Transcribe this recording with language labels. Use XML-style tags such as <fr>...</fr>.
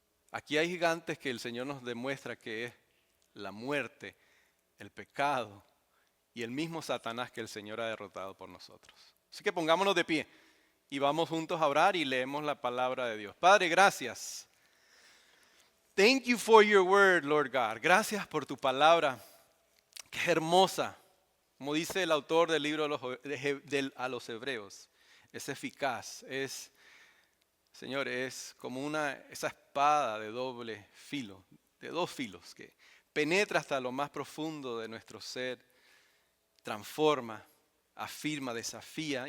<es>Aquí hay gigantes que el Señor nos demuestra que es la muerte, el pecado y el mismo Satanás que el Señor ha derrotado por nosotros. Así que pongámonos de pie y vamos juntos a orar y leemos la palabra de Dios. Padre, gracias.</es> <en>Thank you for your word, Lord God.</en> <es>Gracias por tu palabra, que es hermosa. Como dice el autor del libro a los Hebreos, es eficaz, Señor, es como esa espada de doble filo, de dos filos, que penetra hasta lo más profundo de nuestro ser, transforma, afirma, desafía.</es>